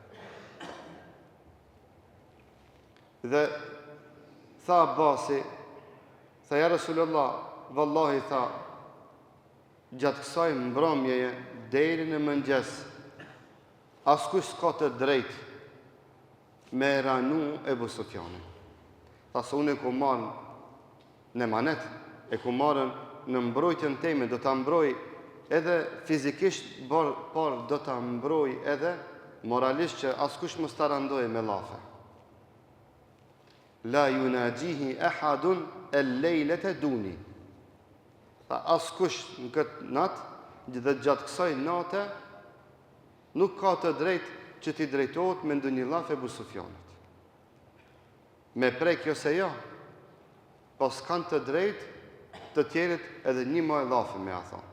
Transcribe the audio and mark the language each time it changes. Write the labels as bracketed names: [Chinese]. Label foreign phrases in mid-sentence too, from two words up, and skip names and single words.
[Albanian] Dhe tha Abasi, tha [Arabic] يا رسول الله, [Albanian] vallahi tha, gjatë kësaj mbrëmjeje deri në mëngjes, askush s'ka të drejtë me ranu Ebu Sufjanin. Tha se unë e ku marrë në manet, e ku marrën në mbrojtjen teme, do të mbroj edhe fizikisht, por do të mbroj edhe moralisht që askush mos ta randoj me llafe. [Arabic] لا يناجيه أحد الليلة دوني. [Albanian] Tha askush në këtë natë dhe gjatë kësaj nate nuk ka të drejtë që ti drejtohet me ndonjë llaf Ebu Sufjanit. Me prek jo se jo, po s'kan të drejtë të tjerit edhe një moj llafe me a thonë.